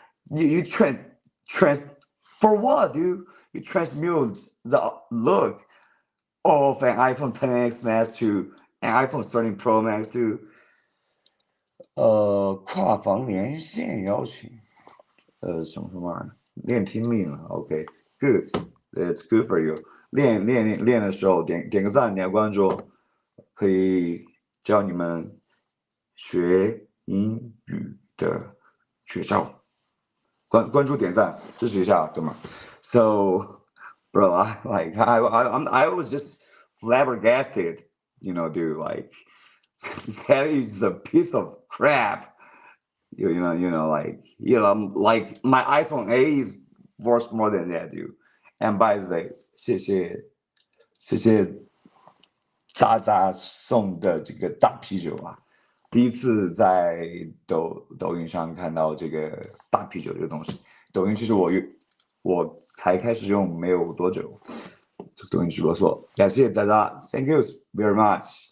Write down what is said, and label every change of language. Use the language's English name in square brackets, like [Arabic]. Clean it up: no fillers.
[English] you trans for what, dude? You transmute the look of an iPhone 10X Max to an iPhone 13 Pro Max to [Chinese] 跨房连线邀请，什么玩意儿？练听力了 [English] ，OK，good，it's good for you。 [Chinese] 练的时候点个赞，点个关注，可以教你们学英语的学校。关注点赞支持一下，哥们儿。 [English] So, bro, I was just flabbergasted, dude. Like that is a piece of crap. Like my iPhone 8 is worth more than that, dude. And by the way, [Chinese] 谢谢渣渣送的这个大啤酒啊！第一次在抖音上看到这个大啤酒这个东西。抖音其实我才开始用没有多久，抖音直播说感谢渣渣 ， [English] Thank you very much.